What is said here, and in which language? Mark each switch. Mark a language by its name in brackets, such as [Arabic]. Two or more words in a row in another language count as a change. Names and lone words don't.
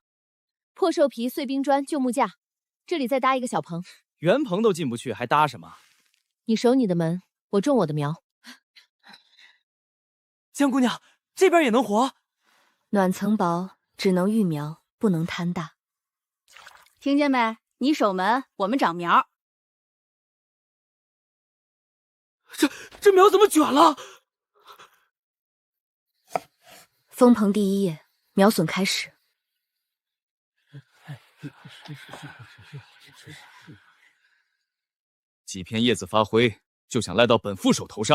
[Chinese] 破兽皮、碎冰砖、旧木架，这里再搭一個小棚。原棚都进不去，還搭什麼？你守你的門，我種我的苗。江姑娘，這邊也能活？暖層薄，只能育苗，不能貪大。聽見沒？你守門，我們長苗。這苗怎麼捲了？封棚第一頁，苗筍開始。幾片葉子發灰，就想賴到本副手頭上。